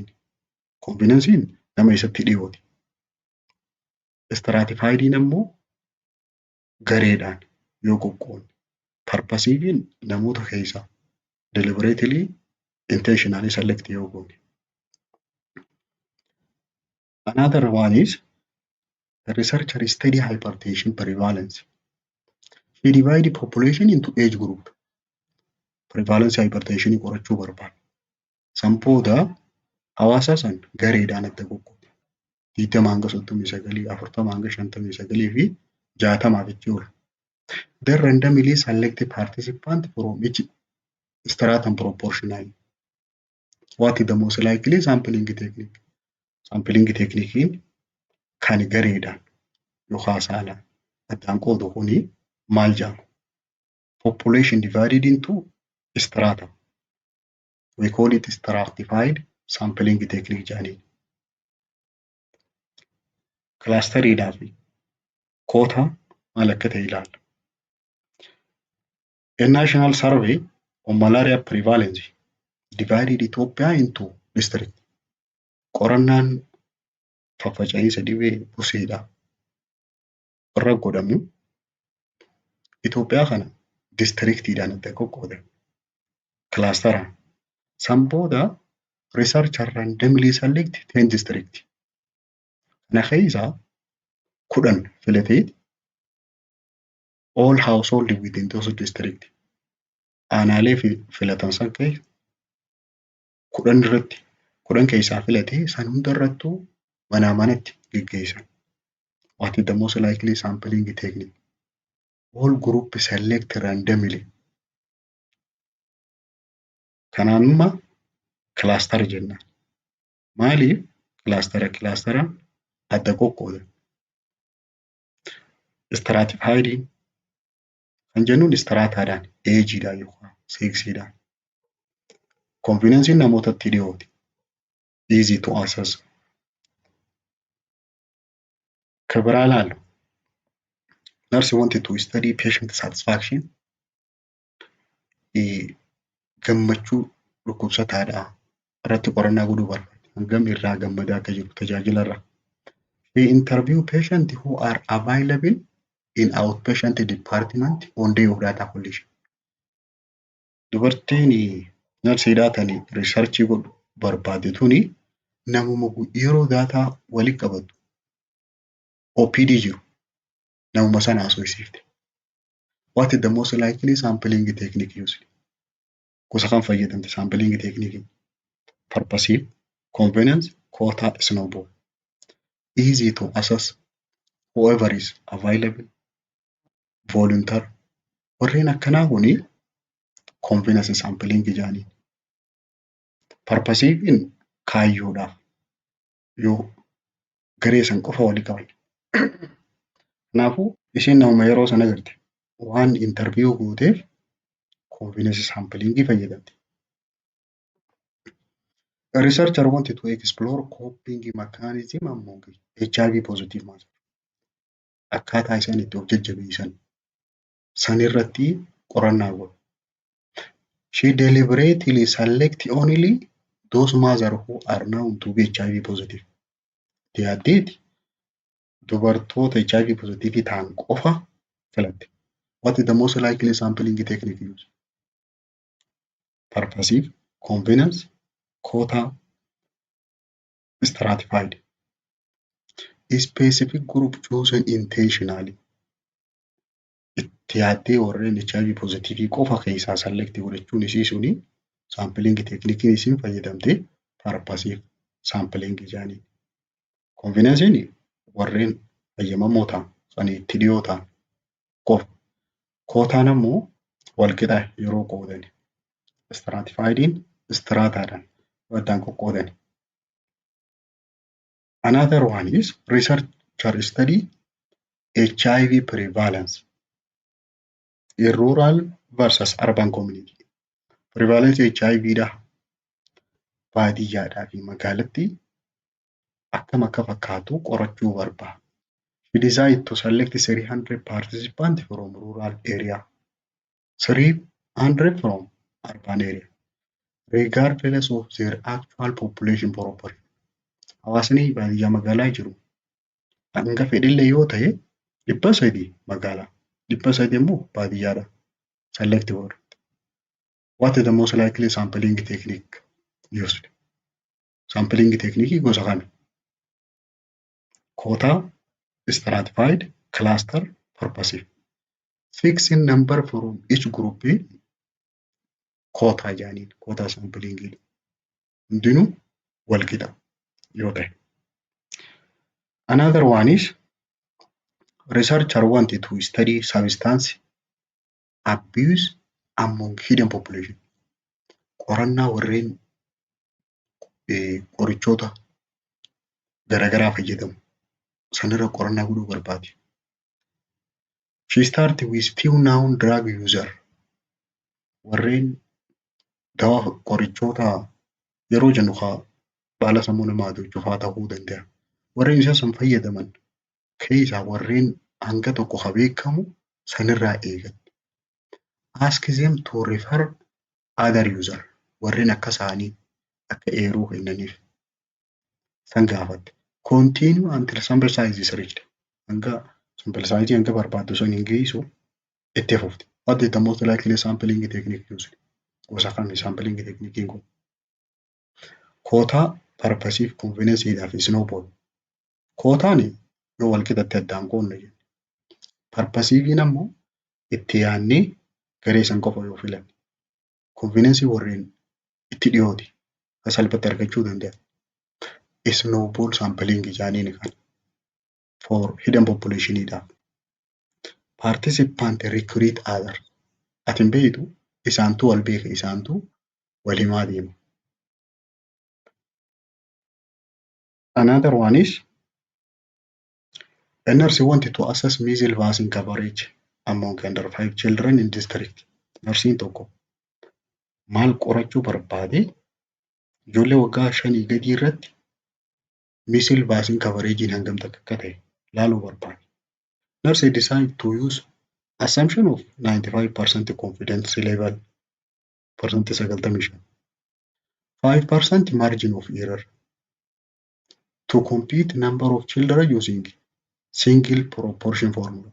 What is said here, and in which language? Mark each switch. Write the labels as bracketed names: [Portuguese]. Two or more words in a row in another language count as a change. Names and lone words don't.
[Oromo] Convenience nama isatti dhiyooti. Stratified ammoo gareedhaan yoo qoqqoodne. Purposive namoota keessaa [English] deliberately intentionally select [Oromo] yoo goone. [English] Another one is the researcher study hypertension prevalence. He divided population into age group. [Oromo] Prevalence hypertension qorachuu barbaade. San booda hawaasa san gareedhaan adda qoqqoode. 20 hanga 39, 40 hanga 59 fi 60 jechuudha oola. [English] Then randomly select participant from each stratum proportionally. What is the most likely sampling technique? Sampling technique [Oromo] kan gareedhaan yookaan saalaan addaan qoodu kuni maal jedhama? [English] Population divided into stratum. We call it stratified sampling technique jaaniin. [Oromo] Clusteridhaa fi koota maal akka ta'e ilaalla. [English] A national survey on malaria prevalence divided Ethiopia into districts. [Oromo] Qorannaan faffaca'insa dhibee buseedhaa irra godhamu Itoophiyaa kana distriktiidhaan adda qoqqoodan. Kilaasteraan. San booda [English] researcher randomly select 10 district. [Oromo] Kana keessaa 10 filatee [English] all household within those district. [Oromo] Aanaalee filatan san keessa 10 irratti 10 keessaa filatee san hunda irrattuu manaa manatti geggeessan. [English] What is the most likely sampling technique? All group select randomly. [Oromo] Kanaanuma cluster jenna. Maaliif clusteraan adda qoqqoodan? Stratifying kan jennuun strataadhaan ageedhaan yookaan seksiidhaan. Confidence namootatti dhiyooti. [English] Easy to access. [Oromo] Kabiraa ilaallu. [English] Nurse wanted to study patient satisfaction. [Oromo] Gammachuu dhukkubsataadhaa irratti qorannaa godhuu barbaade. Hangam irraa gammadaa akka jiru tajaajila irraa. [English] We interview patients who are available in outpatient department on day of data collection. [Oromo] Dubartiin narsiidhaa tanii riisarchii godhu barbaade tuni namuma yeroo daataa walitti qabatu OPD jiru namuma sana haasofsiifte. [English] What is the most likely sampling technique used? [Oromo] Gosa kan fayyadamte [English] sampling technique. Purposive, convenience, quota, snowball. Easy to assess whoever is available. Volunteer. [Oromo] Warreen akkanaa kuni [English] convenience sampling [Oromo] jaanii. Purposive in kaayyoodhaaf yoo garee san qofa walii qaban. Kanaafuu isheen namuma yeroo sana garte waan interview gooteef [English] convenience sampling [Oromo] fayyadamte. [English] A researcher wanted to explore coping mechanism among HIV positive matter. [Oromo] Akkaataa isaan itti of jajjabeessan sanirratti qorannaa godhu. [English] She deliberately select only those mothers who are known to be HIV positive. [Oromo] Yaaddeeti dubartoota [English] HIV positive [Oromo] ta'an qofa filatte. [English] What is the most likely sampling technique used? Purposive, convenience, quota, stratified. A specific group chosen intentionally. [Oromo] Itti yaaddee warreen [English] HIV positive [Oromo] qofa keessaa select godhachuun isiisuuni [English] sampling technique [Oromo] isin fayyadamte [English] purposive sampling [Oromo] jaanii. Convenience warreen fayyamamoo ta'an sanii itti dhiyoo ta'an qofa. Quotaan ammoo walqixa yeroo qoodan. Stratified strataadhaan addaan qoqqoodan. [English] Another one is researcher study HIV prevalence in rural versus urban community. [Oromo] Prevalence HIV dha baadiyyaadhaa fi magaalatti akkam akka fakkaatu qorachuu barbaada. [English] She decided to select 300 participants from rural area, 300 from urban area, regardless of their actual population proportion. [Oromo] Hawaasni baadiyyaa magaalaa jiru hanga fedhillee yoo ta'e 300 magaalaa 300 immoo baadiyyaadha. [English] Select word. What is the most likely sampling technique used? [Oromo] Sampling technique gosa kana. [English] Quota, stratified, cluster, purposive. Fixing number from each group quota jaaniin quota sampling [Oromo] hundinuu walqixa yoo ta'e. [English] Another one is researcher wanted to study substance abuse among hidden population. [Oromo] Qorannaa warreen qorichoota garaagaraa fayyadamu sanirra qorannaa godhuu barbaade. [English] She started with few known drug user. [Oromo] Warreen dawaa qorichoota yeroo jennu baala sammuu namaa hojjechufaa ta'uu danda'a. Warreen isa san fayyadaman keessaa warreen hanga tokko beekamu sanirraa eegatte. [English] Ask them to refer other user. [Oromo] Warreen akka isaanii akka eeruu kennaniif san gaafatte. [English] Continue until sample size is reached. [Oromo] Hanga [English] sample size [Oromo] hanga barbaaddu san hin geessu itti fufti. [English] What is the most likely sampling technique used? [Oromo] Gosa kami [English] sampling technique kun? [Oromo] Kootaa, purposive, convenience fi snowball. Kootaan yoo wal qixatti addaan qoodne jenna. Purposive ammoo itti yaadnee garee san qofa yoo filanne. Convenience warreen itti dhiyooti. Salphatti argachuu danda'a. [English] Snowball sampling [Oromo] jaaniin kan [English] for hidden population [Oromo] dhaaf. [English] Participant recruit other. [Oromo] Atin beektu isaantu wal beeka isaantu wal himaa deema. [English] Another one is a nurse wanted to assess measles vaccine coverage among under 5 children in district. [Oromo] Nursiin tokko maal qorachuu barbaade ijoollee waggaa 5 gadii irratti [English] measles vaccine coverage [Oromo] hangam akka ta'e laaluu barbaade. [English] Nurse decided to use assumption of 95% confidence level percent 95 5% margin of error to compute number of children using single proportion formula.